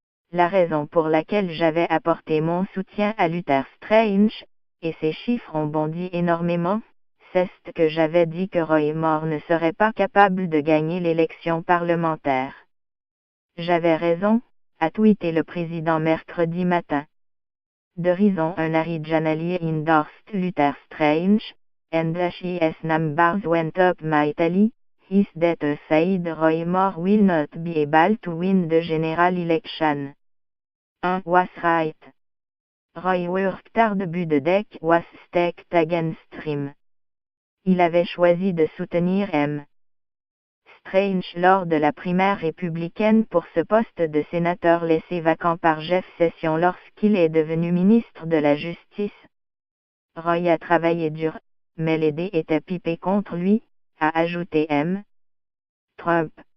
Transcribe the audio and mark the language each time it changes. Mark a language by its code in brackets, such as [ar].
[fr] La raison pour laquelle j'avais apporté mon soutien à Luther Strange, et ces chiffres ont bondi énormément, c'est que j'avais dit que Roy Moore ne serait pas capable de gagner l'élection parlementaire. J'avais raison, a tweeté le président mercredi matin. [en] The reason Harry Janali endorsed Luther Strange, and his numbers went up mightily, is that he said Roy Moore will not be able to win the general election. Was right. Roy worked hard but the deck was stacked against him. [fr] Il avait choisi de soutenir M. Strange lors de la primaire républicaine pour ce poste de sénateur laissé vacant par Jeff Sessions lorsqu'il est devenu ministre de la Justice. Roy a travaillé dur, mais les dés étaient pipés contre lui, a ajouté M. Trump.